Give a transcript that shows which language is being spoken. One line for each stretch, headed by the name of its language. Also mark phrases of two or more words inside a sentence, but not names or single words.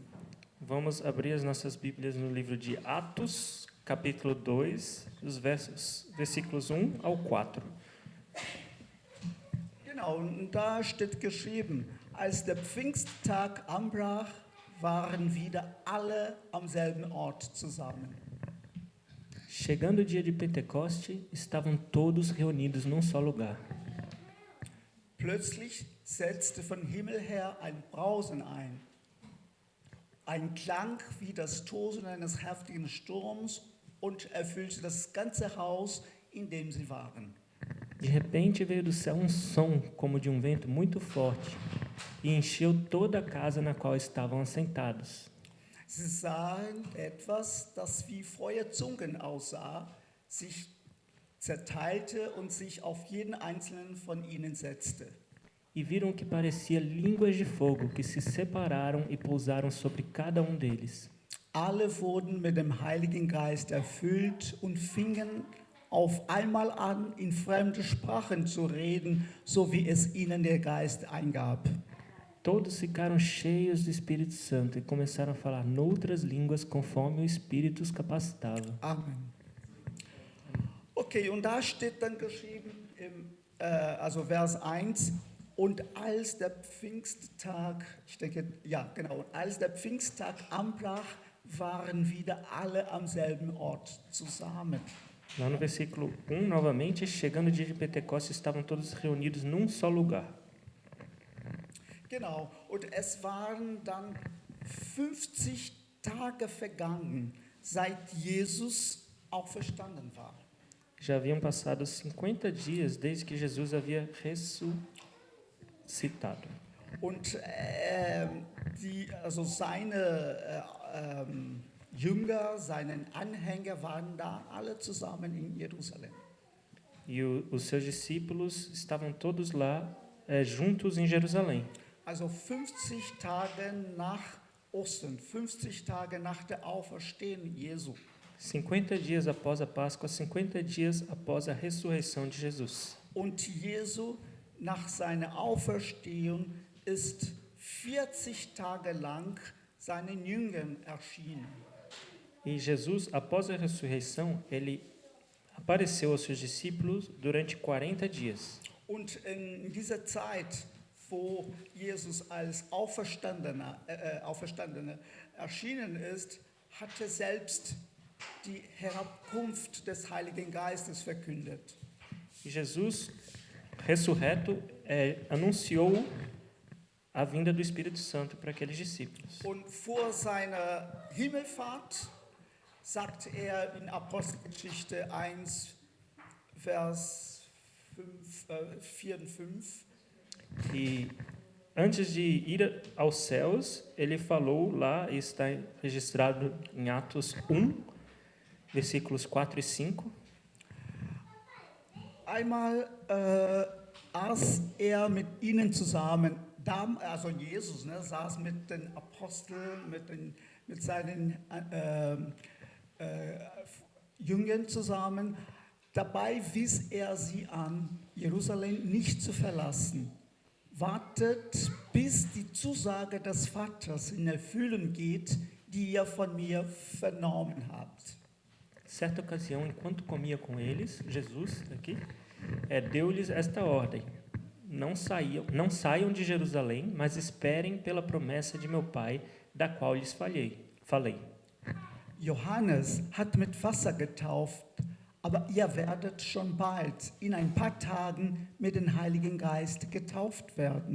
Portuguese: Vamos abrir as nossas Bíblias no livro de Atos, capítulo 2, os versículos 1 ao 4.
German: Genau, und da steht geschrieben, als der Pfingsttag anbrach, waren wieder alle am selben Ort zusammen.
Portuguese: Chegando o dia de Pentecoste, estavam todos reunidos num só lugar.
German: Plötzlich setzte von Himmel her ein Brausen ein. Ein Klang wie das Tosen eines heftigen Sturms und erfüllte das ganze Haus, in dem sie waren.
Portuguese: De repente veio do céu um som como de um vento muito forte e encheu toda a casa na qual estavam assentados.
German: Sie sahen etwas, das wie Feuerzungen aussah, sich zerteilte und sich auf jeden einzelnen von ihnen setzte.
Portuguese: E viram o que parecia línguas de fogo que se separaram e pousaram sobre cada um deles.
German: Alle wurden mit dem Heiligen Geist erfüllt und fingen auf einmal an, in fremde Sprachen zu reden, so wie es ihnen der Geist eingab.
Portuguese: Todos ficaram cheios do Espírito Santo e começaram a falar noutras línguas conforme o Espírito os capacitava.
German: Amen. Okay, und da steht dann geschrieben, also Vers 1, und als der Pfingsttag, ich denke, ja genau, als der Pfingsttag anbrach, waren wieder alle am selben Ort zusammen.
Portuguese: Lá no versículo 1, novamente, chegando o dia de Pentecostes, estavam todos reunidos num só lugar.
German: Genau, und es waren dann 50 Tage vergangen, seit Jesus auferstanden war.
Portuguese: Já haviam passado 50 dias desde que Jesus havia ressuscitado.
German: Und seine Jünger, seine Anhänger waren da alle zusammen in Jerusalem.
Portuguese: E os seus discípulos estavam todos lá, juntos em Jerusalém.
German: Also 50 Tage nach Ostern, 50 Tage nach der Auferstehung Jesu.
Portuguese: 50 dias após a Páscoa, 50 dias após a ressurreição de Jesus.
German: Und Jesu nach seiner Auferstehung ist 40 Tage lang seinen Jüngern erschienen.
Portuguese: E Jesus, após a ressurreição, ele apareceu aos seus discípulos durante 40 dias.
German: Und in dieser Zeit, wo Jesus als Auferstandener erschienen ist, hat er selbst die Herabkunft des Heiligen Geistes verkündet.
Portuguese: E Jesus, ressurreto, anunciou a vinda do Espírito Santo para aqueles discípulos.
German: Und vor seiner Himmelfahrt sagt in Apostelgeschichte 1, Vers 4 und 5,
Portuguese: E antes de ir aos céus, ele falou lá, e está registrado em Atos 1, versículos 4 e 5.
German: einmal aß mit ihnen zusammen, also Jesus saß mit den Aposteln, mit seinen Jüngern zusammen. Dabei wies er sie an, Jerusalem nicht zu verlassen. Wartet, bis die Zusage des Vaters in Erfüllung geht, die ihr von mir vernommen habt.
Portuguese: Certa ocasião, enquanto comia com eles, Jesus aqui deu-lhes esta ordem: não saiam de Jerusalém, mas esperem pela promessa de meu Pai, da qual lhes falei.
German: Johannes hat mit Wasser getauft, aber ihr werdet schon bald, in ein paar Tagen, mit dem Heiligen Geist getauft werden.